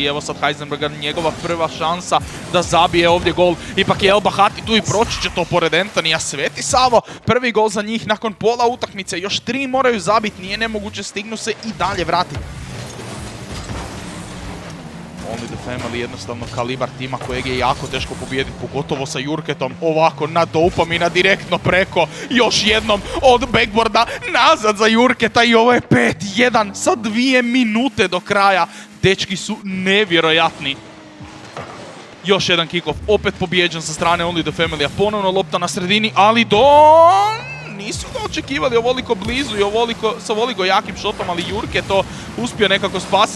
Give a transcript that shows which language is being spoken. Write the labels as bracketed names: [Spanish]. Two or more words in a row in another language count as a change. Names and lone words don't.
[Croatian] Evo sad Heisenberga, njegova prva šansa da zabije ovdje gol. Ipak je El Bahati tu i proći će to pored Anthonyja. Sveti Savo, prvi gol za njih nakon pola utakmice. Još 3 moraju zabiti, nije nemoguće, stignu se i dalje vratiti. Only the Family jednostavno kalibar tima kojeg je jako teško pobijediti, pogotovo sa Jurketom. Ovako na dopamina direktno preko, još jednom od backboarda nazad za Jurketa i ovo je 5-1 sa 2 minute do kraja. Dečki su nevjerojatni. Još jedan kick-off, opet pobjeđen sa strane Only the Family-a, ponovno lopta na sredini, ali nisu ga očekivali ovoliko blizu i sa ovoliko jakim šotom, ali Jurke to uspio nekako spasiti.